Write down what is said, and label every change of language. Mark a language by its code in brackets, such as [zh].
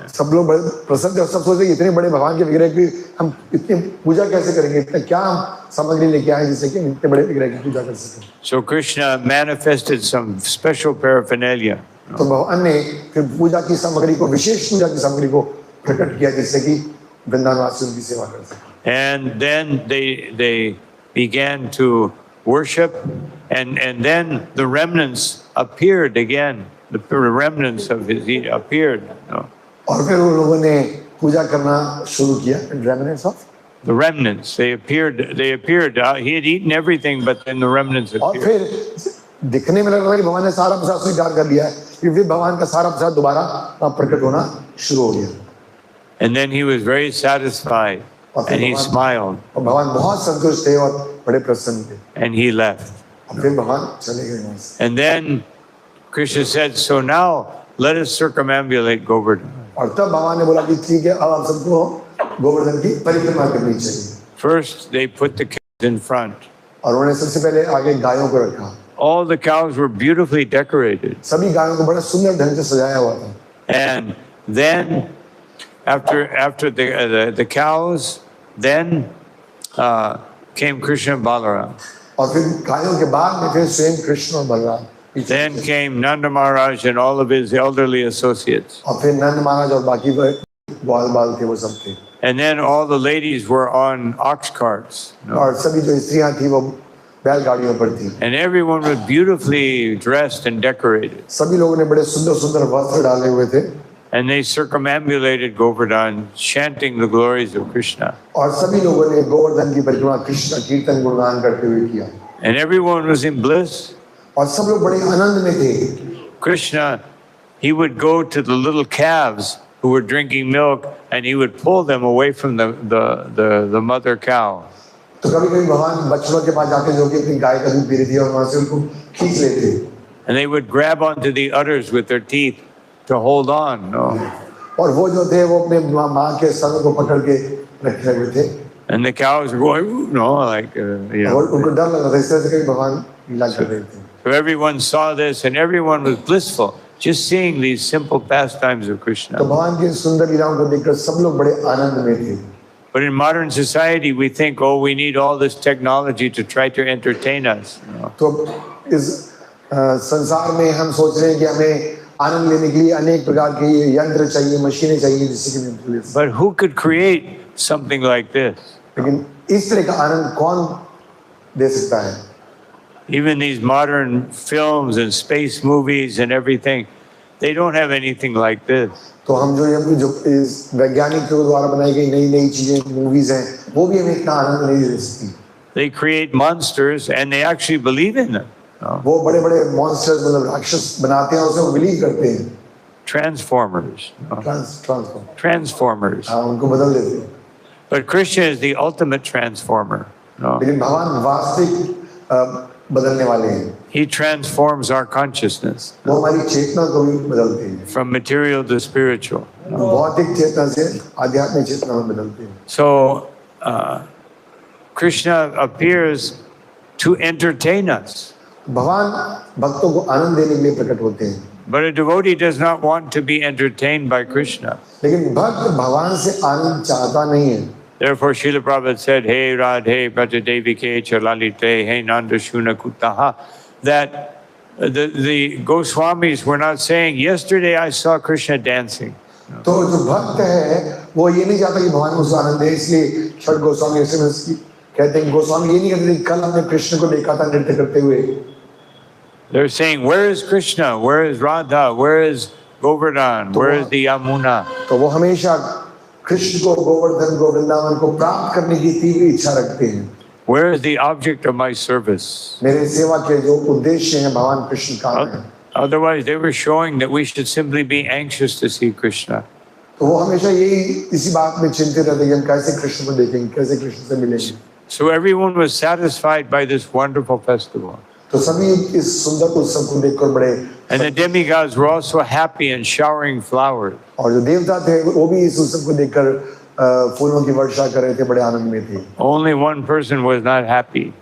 [hi] सब लोग बड़े प्रसन्न थे और सब सोचते इतने बड़े भगवान के विग्रह की हम इतनी पूजा कैसे करेंगे, इतना क्या हम सामग्री लेके आए जिससे कि हम इतने बड़े विग्रह की पूजा कर सकें। [en] So Krishna manifested some special paraphernalia. [hi] तो भगवान ने फिर पूजा की सामग्री को, विशेष पूजा की सामग्री को प्रकट किया जिससे कि वृंदावनवासी उनकी सेवा कर सकें। [en] And then they began to worship and then the remnants appeared again. The remnants of his appeared. No. [hi] और फिर उन लोगों ने पूजा करना शुरू किया। [en] Remnants of? The remnants, they appeared. He had eaten everything, but then the remnants [hi] और [en] appeared. [hi] फिर दिखने में लग रहा है कि भगवान ने सारा प्रसाद स्वीकार कर लिया है, फिर भगवान का सारा प्रसाद दोबारा प्रकट होना शुरू हो गया। [en] And then he was very satisfied and he smiled [hi] और भगवान बहुत संतुष्ट थे और बड़े प्रसन्न थे। [en] and he left. [hi] और फिर भगवान चले गए वहां से। [en] And then Krishna said, so now let us circumambulate Govardhan. [hi] और तब भगवान ने बोला कि ठीक है, अब आप सबको गोवर्धन की परिक्रमा करनी चाहिए। [en] First, they put the cows in front. [hi] और उन्होंने सबसे पहले आगे गायों को रखा। [en] All the cows were beautifully decorated. [hi] सभी गायों को बड़ा सुंदर ढंग से सजाया हुआ था। [en] And then, after the cows, then came Krishna and Balaram. [hi] और फिर गायों के बाद में फिर स्वयं कृष्ण और Balram. [en] Then came Nanda Maharaj and all of his elderly associates. [hi] और फिर नंद महाराज और बाकी ग्वाल बाल थे वो सब थे। [en] And then all the ladies were on ox carts. [hi] और सभी जो स्त्रियां थी वो बैलगाड़ियों पर थी। [en] And everyone was beautifully dressed and decorated. [hi] सभी लोगों ने बड़े सुंदर सुंदर वस्त्र डाले हुए थे। [en] And they circumambulated Govardhan, chanting the glories of Krishna. [hi] और सभी लोगों ने गोवर्धन की परिक्रमा कृष्ण का कीर्तन गुणगान करते हुए किया। [en] And everyone was in bliss. [hi] और सब लोग बड़े आनंद में थे। [en] Krishna, he would go to the little calves who were drinking milk and he would pull them away from the mother cow. [hi] तो कभी-कभी भगवान बच्चों के पास जाके जो कि अपनी गाय का दूध पी रही थी और वहां से उनको खींच लेते। [en] And they would grab onto the udders with their teeth to hold on. No. [hi] और वो जो थे वो अपने माँ के स्तन को पकड़ के रखे हुए थे। [en] And the cows were going, "Ooh," no, like, you know. [hi] और उनको डर लग रहा था, इस तरह से कहीं भगवान लीला कर रहे थे। [en] So everyone saw this and everyone was blissful just seeing these simple pastimes of [hi] तो [en] Krishna. [hi] भगवान की सुंदर लीलाओं को देखकर सब लोग बड़े आनंद में थे। [en] But in modern society, we think, oh, we need all this technology to try to entertain us. No. [hi] तो इस संसार में हम सोच रहे हैं कि हमें आनंद लेने के लिए अनेक प्रकार के यंत्र चाहिए, मशीनें चाहिए जिससे कि हम। [en] But who could create something like this? [hi] लेकिन इस तरह का आनंद कौन दे सकता है? [en] Even these modern films and space movies and everything, they don't have anything like this. [hi] तो हम जो इस वैज्ञानिक के द्वारा बनाई गई नई चीजें मूवीज हैं वो भी हमें इतना आनंद नहीं दे सकती। [en] They create monsters and they actually believe in them. No? [hi] वो बड़े-बड़े मॉन्स्टर्स मतलब राक्षस बनाते हैं, उसे बिलीव करते हैं। [en] Transformers. No? Transformers. [hi] हाँ, उनको बदल देते हैं। [en] But Krishna is the ultimate transformer. No? [hi] लेकिन भगवान वास्तविक बदलने वाले हैं। [en] He transforms our consciousness [hi] वो हमारी चेतना को भी बदलते हैं। [en] from material to spiritual. [hi] भौतिक चेतना से आध्यात्मिक चेतना में बदलते हैं। [en] So Krishna appears to entertain us. [hi] भगवान भक्तों को आनंद देने के लिए प्रकट होते हैं। [en] But a devotee does not want to be entertained by Krishna. [hi] लेकिन भक्त भगवान से आनंद चाहता नहीं है। [en] Therefore, Srila Prabhupada said, [sa] "Hey Radhe Bhajadevike Chalalite, hey Nanda Shuna Kutaha," [en] that the Goswamis were not saying, "Yesterday I saw Krishna dancing." [hi] तो जो भक्त है वो ये नहीं चाहता कि भगवान उसको आनंद दे, इसलिए छठ गोस्वामी ऐसे कहते हैं गोस्वामी ये नहीं कहते थे, कल हमने कृष्ण को देखा था नृत्य करते हुए. [en] They're saying, where is Krishna? Where is Radha? Where is Govardhan? Where is the Yamuna? [hi] तो वो हमेशा कृष्ण को, गोवर्धन को, वृंदावन को प्राप्त करने की तीव्र इच्छा रखते हैं. [en] Where is the object of my service? [hi] मेरे सेवा के जो उद्देश्य हैं भगवान कृष्ण का है. [en] Otherwise, they were showing that we should simply be anxious to see Krishna. [hi] तो वो हमेशा यही इसी बात में चिंतित रहते हैं कि हम कैसे कृष्ण को देखेंगे, कैसे कृष्ण से मिलेंगे. [en] So everyone was satisfied by this wonderful festival. [hi] तो सभी इस सुंदर उत्सव को देखकर बड़े, [en] And the demigods were also happy and showering flowers. [hi] और जो देवता थे वो भी इस उत्सव को देखकर फूलों की वर्षा कर रहे थे, बड़े आनंद में थे. [en] Only one person was not happy.